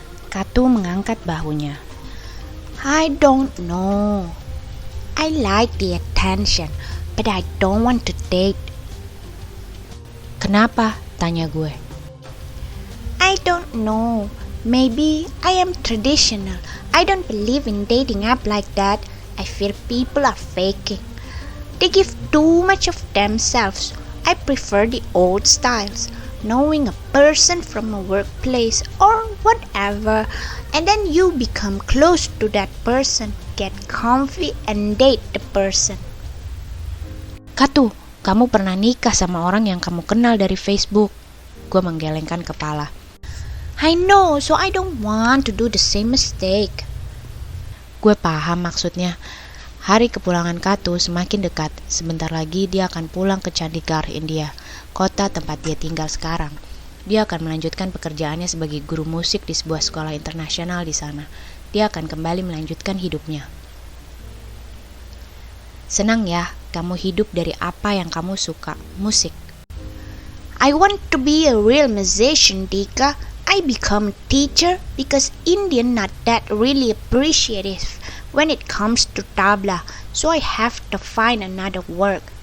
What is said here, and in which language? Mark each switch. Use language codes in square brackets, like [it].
[id] Katu mengangkat bahunya. [en] I don't know. I like the attention, but I don't want to date. [id] Kenapa? Tanya gue. [en] I don't know. Maybe I am traditional. I don't believe in dating app like that. I feel people are faking. They give too much of themselves. I prefer the old styles, knowing a person from a workplace or whatever, and then you become close to that person, get comfy and date the person. [id] Katu, kamu pernah nikah sama orang yang kamu kenal dari Facebook. Gue menggelengkan kepala. [en] I know, so I don't want to do the same mistake. [id] Gue paham maksudnya. Hari kepulangan Katu semakin dekat. Sebentar lagi dia akan pulang ke Chandigarh, India, kota tempat dia tinggal sekarang. Dia akan melanjutkan pekerjaannya sebagai guru musik di sebuah sekolah internasional di sana. Dia akan kembali melanjutkan hidupnya. Senang ya, kamu hidup dari apa yang kamu suka, musik. [en] I want to be a real musician, Dika. I become a teacher because Indian not that really appreciative when it comes to tabla, so I have to find another work.